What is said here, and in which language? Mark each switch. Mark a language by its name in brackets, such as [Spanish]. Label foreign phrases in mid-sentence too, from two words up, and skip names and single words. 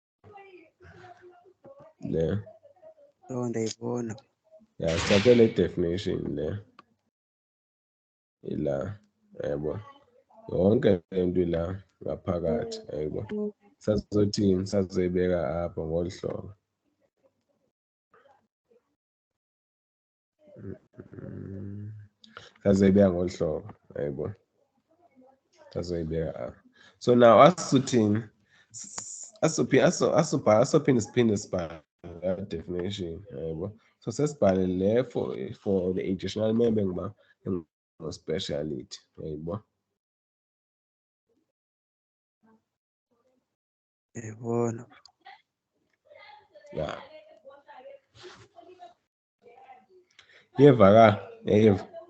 [Xhosa] Le. Oh, ndayibona. Yeah, sithathe le definition le. Ila, ayibo. Yonke into ila ngaphakathi, ayibo. Sazothini, sazoyibeka apha ngolu hlobo. Sazoyibeka ngolu hlobo, ayibo. Sazoyibeka apha. [English] So now [Xhosa] asithini? Asophinde siphinde sibhale definition, yebo. So sesibhale le [English] for the additional member [Xhosa] ngoba speciality, yebo. Ndayibona. Yeah. Yeva ka, yeva.